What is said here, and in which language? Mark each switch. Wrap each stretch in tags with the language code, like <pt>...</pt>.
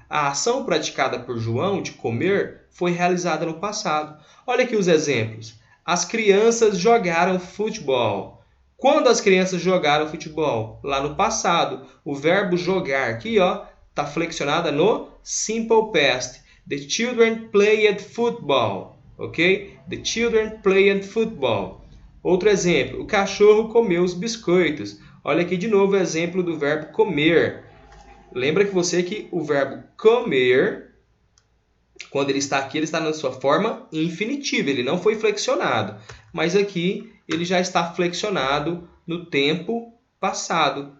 <pt>A ação praticada por João de comer foi realizada no passado. Olha aqui os exemplos. As crianças jogaram futebol. Quando as crianças jogaram futebol? Lá no passado. O verbo jogar aqui está flexionado no simple past.</pt> <en>The children played football. Ok? The children played football.</en> <pt>Outro exemplo. O cachorro comeu os biscoitos. Olha aqui de novo o exemplo do verbo comer. Lembra que o verbo comer, quando ele está aqui, ele está na sua forma infinitiva. Ele não foi flexionado. Mas aqui ele já está flexionado no tempo passado.</pt>